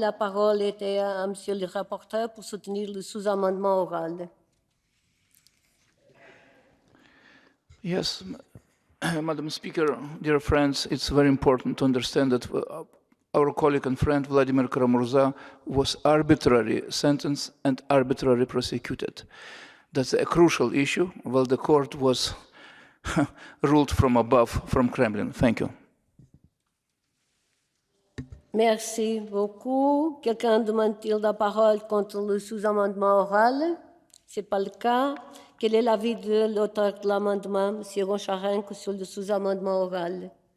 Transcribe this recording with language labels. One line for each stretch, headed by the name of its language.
French: La parole est à Monsieur le rapporteur pour soutenir le sous-amendement oral.
English: Yes, Madam Speaker, dear friends, it's very important to understand that our colleague and friend Vladimir Karamurza was arbitrarily sentenced and arbitrarily prosecuted. That's a crucial issue, while the court was ruled from above, from Kremlin. Thank you.
French: Merci beaucoup. Quelqu'un demande-t-il la parole contre le sous-amendement oral? Ce n'est pas le cas. Quel est l'avis de l'auteur de l'amendement, M. Goncharenko, sur le sous-amendement oral?